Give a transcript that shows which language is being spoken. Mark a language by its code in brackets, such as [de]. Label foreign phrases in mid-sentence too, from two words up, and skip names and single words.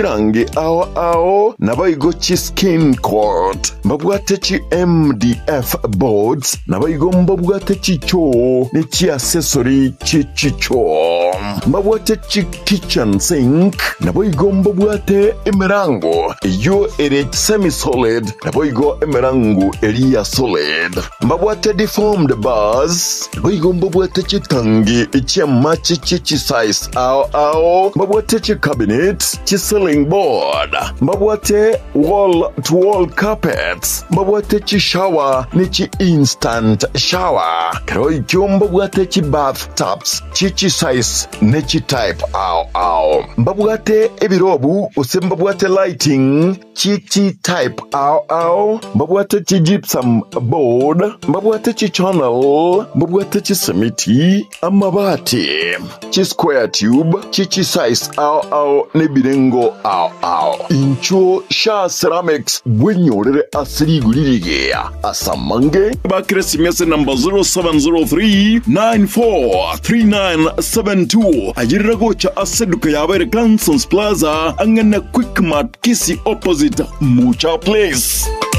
[guz] rangi ao naboigo chi [en] skin coat [guz] mbabwate chi [en] MDF boards [guz] naboigo mbabwate chi cho ni chi accessory chi cho mbabwate chi [en] kitchen sink [guz] naboigo mbabwate emerango yo ere [en] semi solid [guz] naboigo emerango eria solid mbabwate [en] deformed bars [guz] naboigo mbabwate chi tangi chi machi chi size ao mbabwate chi cabinet chi [en] ceiling board [guz] mbabwate wall [en] to wall carpets [guz] mbabwate chi shower ni chi [en] instant shower [guz] karoi mbabwate chi bathtubs chi size ne chi type ao mbabwate ebirobu ose mbabwate lighting chi type ao mbabwate chi gypsum board mbabwate chi channel mbabwate chi simiti amabati chi [en] square tube [guz] chi size ao ne birengo ao incho Sha Ceramics bwenyorere asiri guririgia asamange bakresi mese number 0703 943972 ajirira gocha aseduka yabere Gansons Plaza angana Quickmart Kisi opposite Mucha Place.